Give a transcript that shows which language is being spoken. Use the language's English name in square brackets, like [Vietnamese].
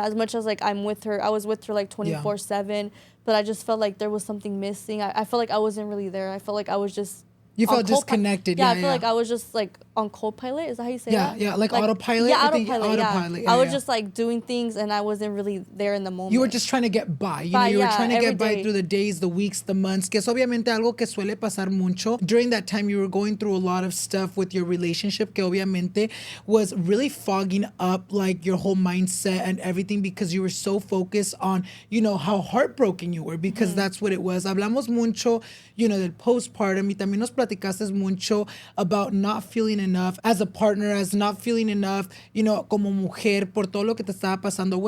[English] As much as, like, I was with her, like, 24/7, but I just felt like there was something missing. I felt like I wasn't really there. I felt like I was just... You felt disconnected. Yeah, I feel like I was just, like, on co-pilot. Is that how you say that? Yeah, like autopilot. Yeah, I think autopilot. Yeah, I was just, like, doing things, and I wasn't really there in the moment. You were just trying to get by. You know, you were trying to get by through the days, the weeks, the months. [Spanish] Que es obviamente algo que suele pasar mucho. [English] During that time, you were going through a lot of stuff with your relationship, [Spanish] que obviamente [English] was really fogging up, like, your whole mindset and everything, because you were so focused on, you know, how heartbroken you were, because that's what it was. [Spanish] Hablamos mucho, [English] you know, [Spanish] del postpartum, y también nos platicaste mucho [English] about not feeling enough [Spanish] as a partner, as not feeling enough, you know, como mujer, por todo lo que te estaba pasando.